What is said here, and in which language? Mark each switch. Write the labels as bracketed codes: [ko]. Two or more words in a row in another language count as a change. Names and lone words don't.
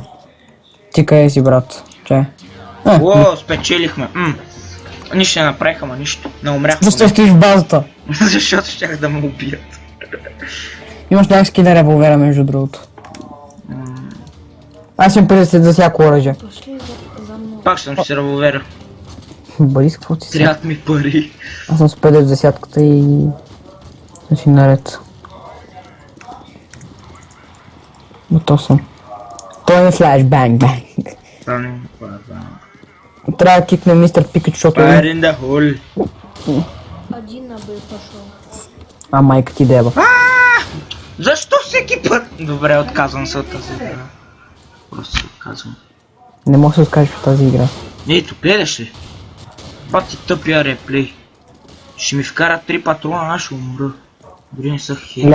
[bg] Ти къде си, брат? Чай. О, спечелихме. Нищо не направиха, ма нищо. Не умрях. Защо стоиш в базата? Защото щях да ме убият. Имаш някакви на револвера, между другото. Аз имам 50 за всяко оръжие. [ru] Пошли за мной. [bg] Пак съм си револвера. Борис, какво ти си? Трябват ми пари. Аз съм с 50 за десятката и... Значи наред. Готов съм. Той е флеш, банг, банг. Трябва да кикне мистер Пикач, защото... [en] Fire in the hole. [ru] Один бы пошел. [bg] А майка ти деба. Защо всеки път? Добре, отказвам се от тази игра. Просто се отказвам. Не мога да се откажеш от тази игра. Ето, гледаш ли? Това ти тъпия реплей. Ще ми вкара 3 патрона, аз ще умра. Дори не са хетки.